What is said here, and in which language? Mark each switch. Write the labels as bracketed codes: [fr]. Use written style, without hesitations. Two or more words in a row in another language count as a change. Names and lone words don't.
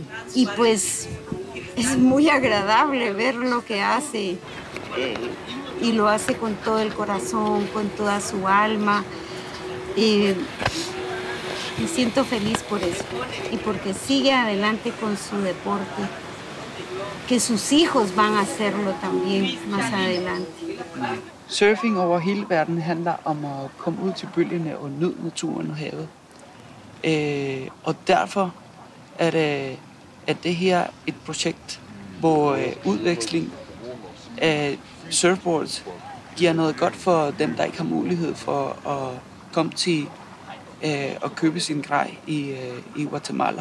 [es] Y pues es muy agradable ver lo que hace y lo hace con todo el corazón, con toda su alma. Me siento feliz por eso y porque sigue adelante con su deporte, que sus hijos van a hacerlo también más adelante. [da] Surfing over hele verden handler om at komme ud til bølgerne og nyde naturen og havet. Og derfor er det her et projekt, hvor udveksling af surfboards giver noget godt for dem, der ikke har mulighed for at komme til at købe sin grej i Guatemala.